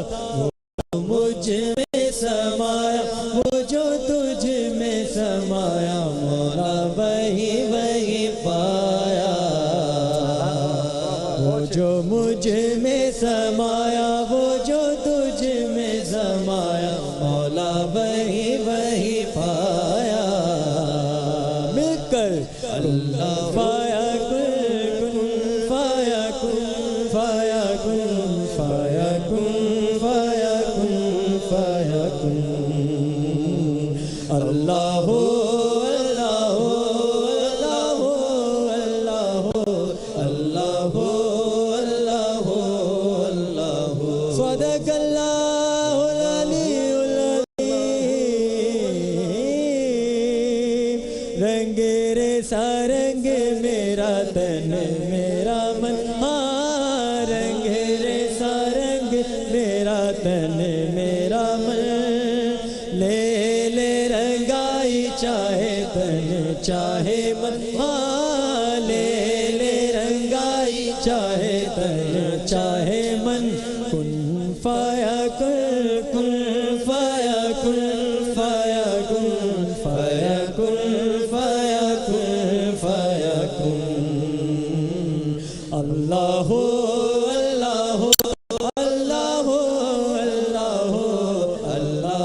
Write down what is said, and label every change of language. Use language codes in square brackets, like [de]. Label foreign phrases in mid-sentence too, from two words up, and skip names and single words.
[ur] وہ مجھ میں سمایا، وہ جو تجھ میں سمایا، مولا وہی وہی پایا. وہ جو مجھ میں سمایا، وہ جو تجھ میں سمایا، مولا وہی وہی پایا. مل کر [ar] اللہ فایا کن فایا کن فایا کن فایا کن فایا کن فایا کن. اللہ اللہ اللہ اللہ اللہ اللہ. صدق اللہ العلی العظیم. [ur] رنگ رے سارنگ میرا تن میرا من، ہاں رنگ رے سارنگ میرا تن میرا من. لے لے رنگائی چاہے تن چاہے من، ہاں لے لے رنگائی چاہے تن چاہے من. [ar] کن فایا کن فایا کن فایا کن فایا کن فایا کن فایا کن. اللہ اللہ اللہ اللہ اللہ.